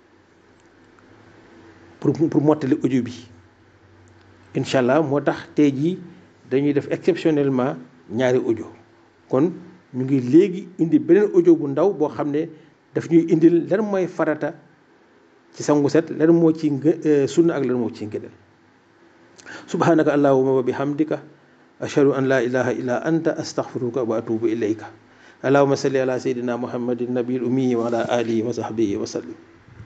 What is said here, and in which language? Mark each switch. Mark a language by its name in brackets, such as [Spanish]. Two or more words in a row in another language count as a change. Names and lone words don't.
[Wolof] pour mottali audio bi [Arabic] إن شاء الله [Wolof] moo tax tey jii dañuy def exceptionnellement ñaari audio kon ñu ngi léegi indi beneen audio bu ndaw boo xam ne daf ñuy indil lan mooy farata ci sangu set lan moo ci sunna ak lan moo ci ngëneel [Arabic] سبحانك اللهم وبحمدك أشهد أن لا إله إلا أنت أستغفرك وأتوب إليك اللهم صل على سيدنا محمد النبي الأمي وعلى آله وصحبه وسلم